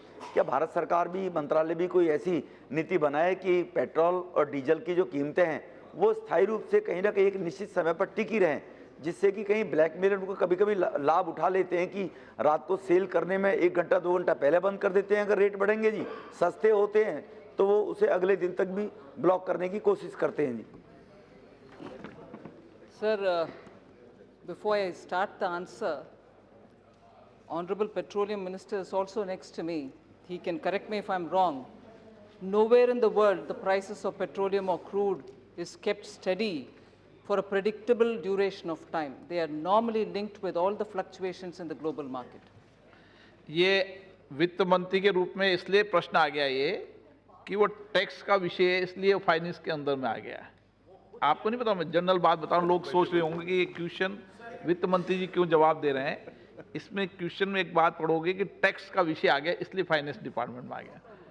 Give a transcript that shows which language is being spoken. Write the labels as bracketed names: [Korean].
[Hindi] क्या भारत सरकार भी, मंत्रालय भी कोई ऐसी नीति बनाए कि पेट्रोल और डीजल की जो कीमतें हैं वो स्थायी रूप से कहीं ना कहीं एक निश्चित समय पर टिकी रहें, जिससे कि कहीं ब्लैकमेलर उनको कभी कभी लाभ उठा लेते हैं कि रात को सेल करने में 1 घंटा 2 घंटा पहले बंद कर देते हैं, अगर रेट बढ़ेंगे जी, सस्ते होते हैं तो वो उसे अगले दिन तक भी ब्लॉक करने की कोशिश करते हैं जी। [English] Sir, before I start the answer, Honorable Petroleum Minister is also next to me. He can correct me if I'm wrong. Nowhere in the world the prices of petroleum or crude is kept steady for a predictable duration of time. They are normally linked with all the fluctuations in the global market. [Hindi] ये वित्त मंत्री के रूप में इसलिए प्रश्न आ गया ये कि वो टैक्स का विषय है, इसलिए फाइनेंस के अंदर में आ गया है। आपको नहीं पता, मैं जनरल बात बता रहा हूँ, लोग सोच रहे होंगे कि ये क्वेश्चन वित्त मंत्री जी क्यों जवाब दे रहे हैं। इसमें क्वेश्चन में एक बात पढ़ोगे कि टैक्स का विषय आ गया, इसलिए फाइनेंस डिपार्टमेंट में आ गया।